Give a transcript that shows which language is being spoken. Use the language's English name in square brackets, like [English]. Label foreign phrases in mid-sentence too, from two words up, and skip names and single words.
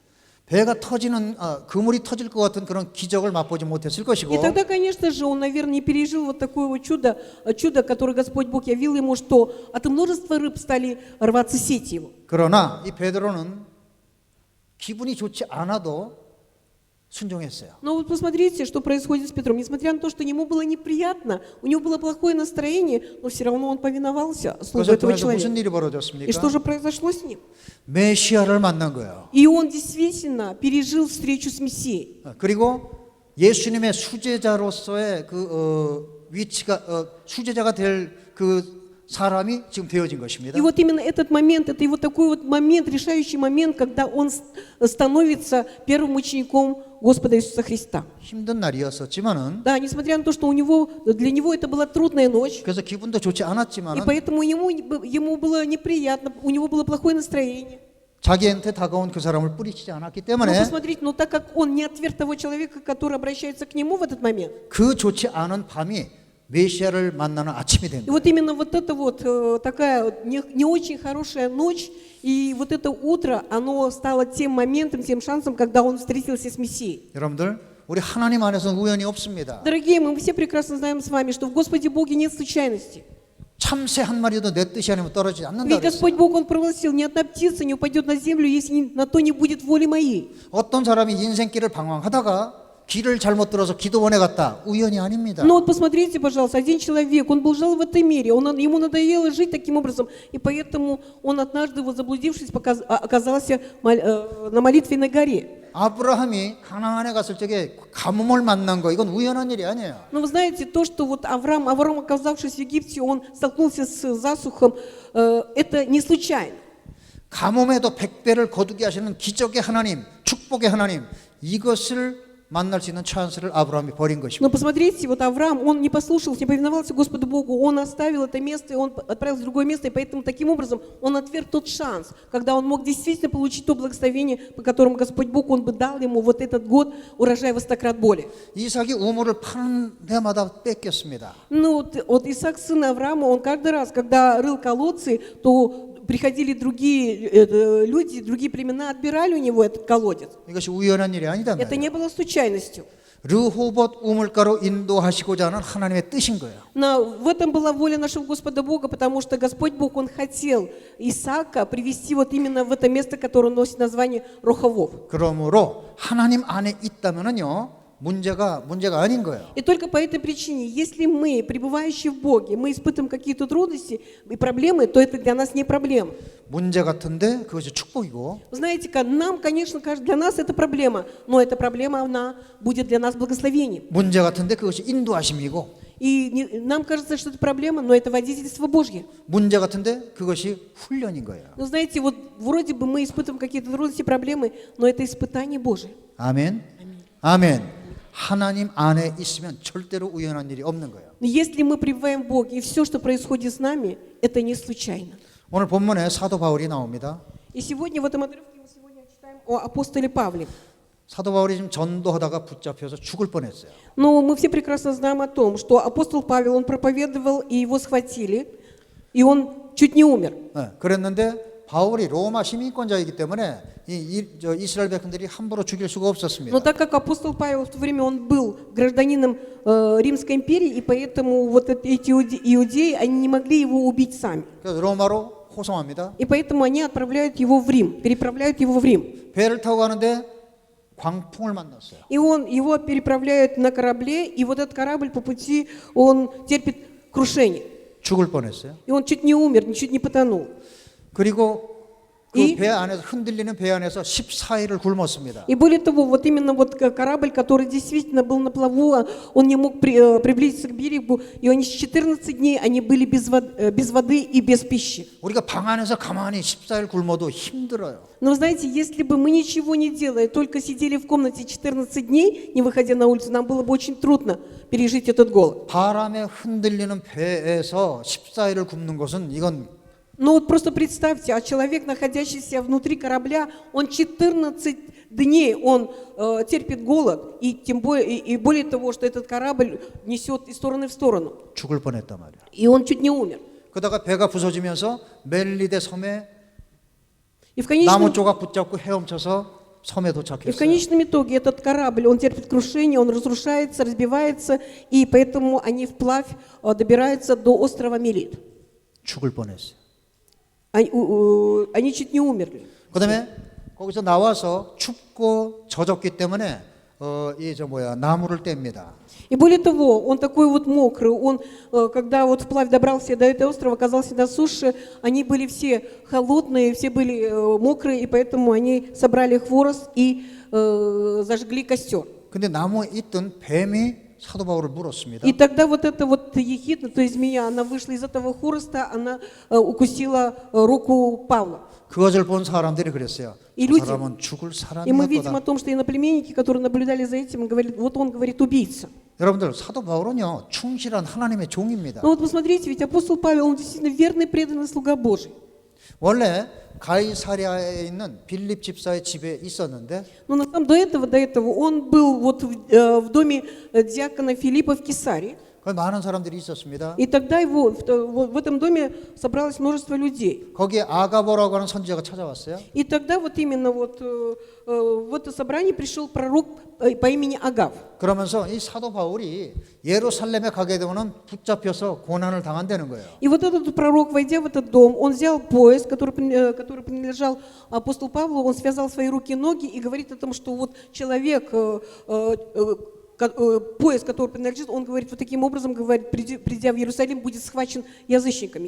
[Korean] 배가 터지는 그물이 터질 것 같은 그런 기적을 맛보지 못했을 것이고 [Russian] И тогда, конечно же, он, наверное, не пережил вот такое вот чудо, которое Господь Бог явил ему, что от множества рыб стали рваться сети его. [Korean] 그러나 이 베드로는 기분이 좋지 않아도 순종했어요. [Russian] Но вот посмотрите, что происходит с Петром. Несмотря на то, что ему было неприятно, у него было плохое настроение, но все равно он повиновался слову [Korean] 그것을 [Russian] этого [Korean] 통해서 무슨 [Russian] человека. [Korean] 일이 [Russian] И [Korean] 벌어졌습니까? [Russian] что же произошло с ним? [Korean] 메시아를 만난 거예요. [Russian] И он действительно пережил встречу с Мессией. [Korean] 그리고 예수님의 수제자로서의 그 위치가 수제자가 될 그 사람이 지금 되어진 것입니다. [Russian] И вот именно этот момент, это его такой вот момент, решающий момент, когда он становится первым учеником Господа Иисуса Христа. [Korean] 힘든 날이었었지만은 [Russian] Да, несмотря на то, что для него это была трудная ночь, [Korean] 그래서 기분도 좋지 [Russian] и [Korean] 않았지만은 [Russian] поэтому ему было неприятно, у него было плохое настроение. [Korean] 자기한테 다가온 그 사람을 뿌리치지 않았기 [Russian] Но [Korean] 때문에 [Russian] посмотрите, но так как он не отверг того человека, который обращается к нему в этот момент, [Korean] 그 좋지 않은 밤이 메시아를 만나는 아침이 된 [Russian] и [Korean] 거예요. [Russian] вот именно вот эта вот такая не очень хорошая ночь, и вот это утро, оно стало тем моментом, тем шансом, когда он встретился с Мессией. [Korean] 여러분들 우리 하나님 안에서는 우연이 없습니다. [Russian] Дорогие, мы все прекрасно знаем с вами, что в Господе Боге нет случайностей. [Korean] 참새 한 마리도 내 뜻이 아니면 떨어지지 않는다 [Russian] Ведь [Korean] 그랬어요. [Russian] Господь Бог, Он провозгласил: ни одна птица не упадет на землю, если на то не будет воли моей. [Korean] 어떤 사람이 인생길을 방황하다가 길을 잘못 들어서 기도원에 갔다. 우연이 아닙니다. [Russian] Но вот посмотрите, пожалуйста, один человек, он был жил в этом мире, ему надоело жить таким образом, и поэтому он однажды, вот заблудившись, оказался на молитвенной горе. [Korean] 아브라함이 가나안에 갔을 적에 가뭄을 만난 거 이건 우연한 일이 아니에요. [Russian] Но вы знаете, то, что вот Авраам, оказавшись в Египте, он столкнулся с засухом, это не случайно. [Korean] 가뭄에도 100배를 거두게 하시는 기적의 하나님, 축복의 하나님 이것을 만날 수 있는 찬스를 아브라함이 버린 [Russian] Но [Korean] 것입니다. [Russian] посмотрите, вот Авраам, он не послушался, не повиновался Господу Богу, он оставил это место, и он отправился в другое место, и поэтому таким образом он отверг тот шанс, когда он мог действительно получить то благословение, по которому Господь Бог, он бы дал ему вот этот год урожая во 100-крат более. [Korean] 이삭이 우물을 파는 데마다 뺏겼습니다. [Russian] Ну, вот Исаак, сын Авраама, он каждый раз, когда рыл колодцы, то приходили другие люди, другие племена, отбирали у него этот колодец. [Korean] 이것이 우연한 일이 아니다. [Russian] Это не было случайностью. [Korean] 르호봇 우물가로 인도하시고자 하는 하나님의 뜻인 거예요. [Russian] Но в этом была воля нашего Господа Бога, потому что Господь Бог, Он хотел Исаака привести вот именно в это место, которое носит название Роховов. [Korean] 그러므로 하나님 안에 있다면은요 문제가 아닌 거예요. [Russian] И только по этой причине, если мы, пребывающие в Боге, мы испытываем какие-то трудности и проблемы, то это для нас не проблема. [Korean] 문제 같은데 그것이 축복이고 [Russian] Вы знаете, нам, конечно, для нас это проблема, но эта проблема, она будет для нас благословением. [Korean] 문제 같은데 그것이 인도하심이고 [Russian] И нам кажется, что это проблема, но это водительство Божье. [Korean] 문제 같은데 그것이 훈련인 거예요. [Russian] Но знаете, вот вроде бы мы испытываем какие-то трудности, проблемы, но это испытание Божие. [Korean] 아멘. 아멘. 하나님 안에 있으면 절대로 우연한 일이 없는 거예요. [Russian] Но если мы пребываем в Боге, и все, что происходит с нами, это не случайно. [Korean] 오늘 본문에 사도 바울이 나옵니다. [Russian] И сегодня в этом отрывке мы сегодня читаем о апостоле Павле. [Korean] 사도 바울이 지금 전도하다가 붙잡혀서 죽을 뻔했어요. [Russian] Но мы все прекрасно знаем о том, что апостол Павел, он проповедовал, и его схватили, и он чуть не умер. [Korean] 그랬는데 바울이 로마 시민권자이기 때문에 이스라엘 백성들이 함부로 죽일 수가 없었습니다. [Russian] Но так как апостол Павел в то время он был гражданином Римской империи, и поэтому вот эти иудеи, они не могли его убить сами. [Korean] 그래서 로마로 호송합니다. [Russian] И поэтому они отправляют его в Рим, переправляют его в Рим. [Korean] 배를 타고 가는데 광풍을 만났어요. [Russian] И его переправляют на корабле, и вот этот корабль по пути, он терпит крушение. [Korean] 죽을 뻔했어요. [Russian] И он чуть не умер, чуть не потонул. [Korean] 그리고 이- 그 배 안에서 흔들리는 배 안에서 14일을 굶었습니다. [Russian] И более того, вот именно вот корабль, который действительно был на плаву, он не мог приблизиться к берегу, и они 14 дней они были без воды и без пищи. [Korean] 우리가 방 안에서 가만히 14일 굶어도 힘들어요. [Russian] Но вы знаете, если бы мы ничего не делая, только сидели в комнате 14 дней, не выходя на улицу, нам было бы очень трудно пережить этот голод. [Korean] 바람에 흔들리는 배에서 14일을 굶는 것은 이건 [Russian] Но вот просто представьте, а человек, находящийся внутри корабля, он 14 дней он терпит голод, и тем более, и более того, что этот корабль несет из стороны в сторону. [Korean] 죽을 뻔했단 말이야. [Russian] И он чуть не умер. [Korean] 그러다가 배가 부서지면서 멜리데 섬에 [Russian] И в [Korean] 나무 [Russian] конечном, [Korean] 조각 붙잡고 헤엄쳐서 섬에 [Russian] и в [Korean] 도착했어요. [Russian] конечном итоге этот корабль, он терпит крушение, он разрушается, разбивается, и поэтому они вплавь добираются до острова Мелит. [Korean] 죽을 뻔했어요. [Russian] Они чуть не умерли. [Korean] 그다음에 거기서 나와서 춥고 젖었기 때문에 나무를 뗍니다. [Russian] И более того, он такой вот мокрый, он, когда вот вплавь добрался до этого острова, оказался на суше, они были все холодные, все были мокрые, и поэтому они собрали хворост и зажгли костер. [Korean] 근데 나무에 있던 뱀이 사도 바울을 물었습니다. [Russian] И тогда вот эта вот ехидна, то есть змея, она вышла из этого хвороста, она укусила руку Павла. [Korean] 그것을 본 사람들이 그랬어요. 이 저 [Russian] люди- [Korean] 사람은 죽을 [Russian] И мы видим о [Korean] 사람이었다. [Russian] том, что иноплеменники, которые наблюдали за этим, говорят, вот он говорит убийца. [Korean] 여러분들 사도 바울은요 충실한 하나님의 종입니다. [Russian] Но вот посмотрите, ведь апостол Павел, он действительно верный, преданный слуга Божий. [Korean] 원래 가이사랴에 있는 빌립 집사의 집에 있었는데 [Russian] Но на самом до этого он был вот в доме диакона Филиппа в Кесарии. [Korean] 거기 많은 사람들이 있었습니다. [Russian] И тогда в этом доме собралось множество людей. [Korean] 거기에 아가보라고 하는 선지자가 찾아왔어요. [Russian] И тогда вот именно вот в это собрание пришел пророк по имени Агав. [Korean] 그러면서 이 사도 바울이 예루살렘에 가게 되면 붙잡혀서 고난을 당한다는 거예요. [Russian] И вот этот пророк, войдя в этот дом, он взял пояс, который принадлежал апостолу Павлу, он связал свои руки и ноги и говорит о том, что вот человек, пояс, который принадлежит, он говорит, вот таким образом, говорит, придя в Иерусалим, будет схвачен язычниками.